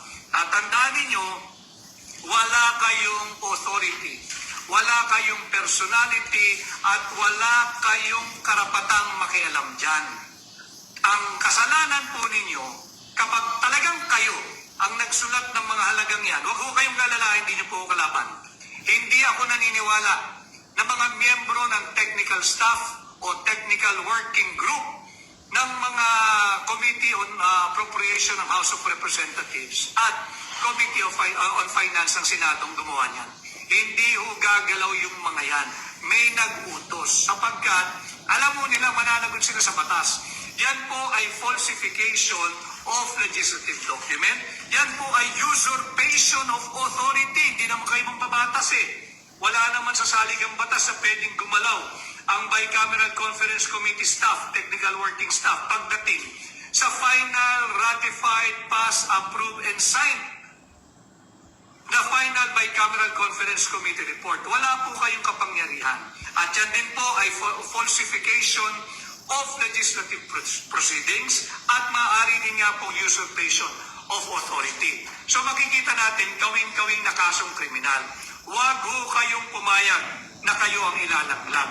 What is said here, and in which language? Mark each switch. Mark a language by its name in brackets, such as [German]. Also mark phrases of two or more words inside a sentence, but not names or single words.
[Filipino] Tandaan ninyo, wala kayong authority, wala kayong personality, at wala kayong karapatang makialam dyan. Ang kasalanan po ninyo, kapag talagang kayo ang nagsulat ng mga halagang yan, huwag ho kayong lalala, hindi nyo po kalaban. Hindi ako naniniwala na mga miyembro ng [English] technical staff [Filipino] o [English] technical working group [Filipino] ng mga Committee on Appropriation ng House of Representatives at Committee on Finance ng Senadong gumawa niyan. Hindi ho gagalaw yung mga yan. May nag-utos sapagkat alam mo nila mananagot sila sa batas. Yan po ay [English] falsification of legislative document. [Filipino] Yan po ay [English] usurpation of authority. [Filipino] Hindi naman kayo mambabatas eh. Wala naman sa saligang batas na pwedeng gumalaw ang Bicameral Conference Committee staff, [English] technical working staff, [Filipino] pagdating sa [English] final, ratified, pass, approve, and sign [Filipino] na final Bicameral Conference Committee report. Wala po kayong kapangyarihan. At yan din po ay [English] falsification of legislative proceedings [Filipino] at maaari din nga po [English] usurpation of authority. [Filipino] So makikita natin kawing-kawing na kasong kriminal. Huwag ho kayong pumayag na kayo ang ilalaglag.